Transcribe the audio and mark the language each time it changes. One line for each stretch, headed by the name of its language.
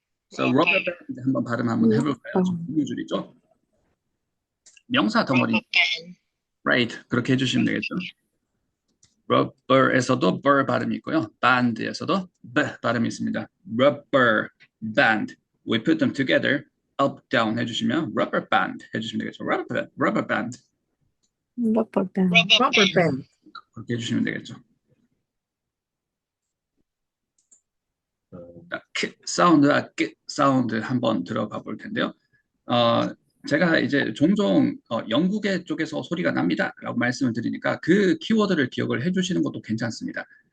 Korean: so rubber band 한번 발음 한번 해볼까요? 두 줄이죠. 명사 덩어리.
English: rubber band,
Korean: right, 그렇게 해주시면 되겠죠. rubber에서도 burr 발음이 있고요. band에서도 b 발음이 있습니다.
English: rubber band. We put them together. up, down
Korean: 해주시면 rubber band 해주시면 되겠죠.
English: rubber band. Rubber band. rubber band,
Korean: 그렇게 해주시면 되겠죠. 크 사운드와 끄 사운드 한번 들어가 볼 텐데요. 제가 이제 종종 영국의 쪽에서 소리가 납니다 라고 말씀을 드리니까 그 키워드를 기억을 해주시는 것도 괜찮습니다.